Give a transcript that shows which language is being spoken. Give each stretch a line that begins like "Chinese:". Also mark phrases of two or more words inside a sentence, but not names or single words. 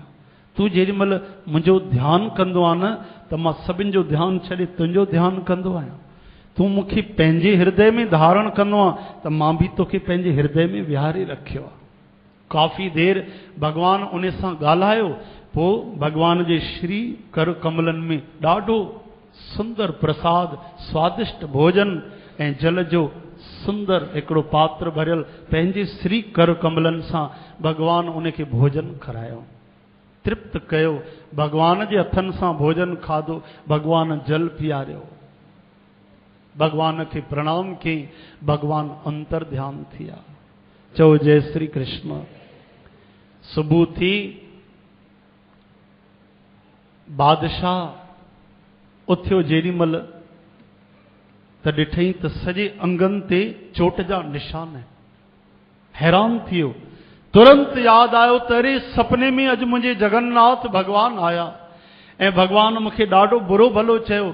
Sindhi: तूं जेॾी महिल मुंहिंजो ध्यानु कंदो आहे न, त मां सभिनि जो ध्यानु छॾे तुंहिंजो ध्यानु कंदो आहियां। तूं मूंखे पंहिंजे हृदय में धारण कंदो आहे त मां बि तोखे पंहिंजे हृदय में विहारे रखियो आहे। काफ़ी देर भगवान उन सां ॻाल्हायो। पोइ भगवान जे श्री कर कमलनि में ॾाढो सुंदर प्रसाद, स्वादिष्ट भोजन ऐं जल जो सुंदर हिकिड़ो पात्र भरियल पंहिंजे श्री कर कमलनि सां भगवान उनखे भोजन करायो, तृप्त कयो। भगवान जे हथनि सां भोजन खाधो, भगवान जल पीआरियो, भगवान खे प्रणाम कई। भगवान अंतर ध्यान थिया। चओ जय श्री कृष्ण। सुबुह थी, बादशाह उथियो जेॾी महिल त ॾिठई त सॼे अंगनि ते चोट जा निशान आहिनि। हैरान थी वियो। तुरंत यादि आयो त अरे सपने में अॼु मुंहिंजे जगन्नाथ भगवान आया ऐं भगवान मूंखे ॾाढो बुरो भलो चयो।